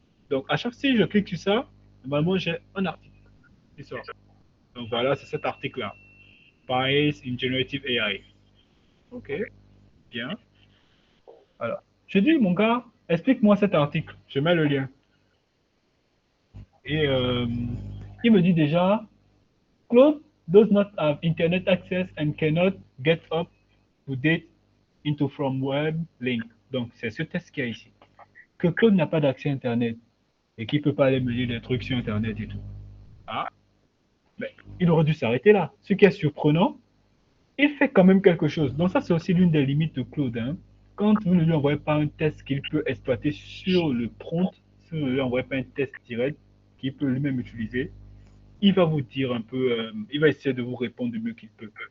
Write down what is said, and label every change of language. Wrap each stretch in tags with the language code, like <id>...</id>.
<fr>Donc, à chaque fois que je clique sur ça, normalement, j'ai un article qui sort. Donc voilà, c'est cet article-là. Bias in Generative AI. Ok, bien. Alors, je dis, mon gars, explique-moi cet article. Je mets le lien. Et il me dit déjà,</fr> <en>Claude does not have internet access and cannot get up to date into from web link.</en> <fr>Donc, c'est ce test qu'il y a ici. Que Claude n'a pas d'accès à Internet et qu'il ne peut pas aller me lire des trucs sur Internet et tout. Ah, mais il aurait dû s'arrêter là. Ce qui est surprenant, il fait quand même quelque chose. Donc ça, c'est aussi l'une des limites de Claude, hein. Quand vous ne lui envoyez pas un test qu'il peut exploiter sur le prompt, si vous ne lui envoyez pas un test direct qu'il peut lui-même utiliser, il va vous dire un peu, il va essayer de vous répondre du mieux qu'il peut.</fr>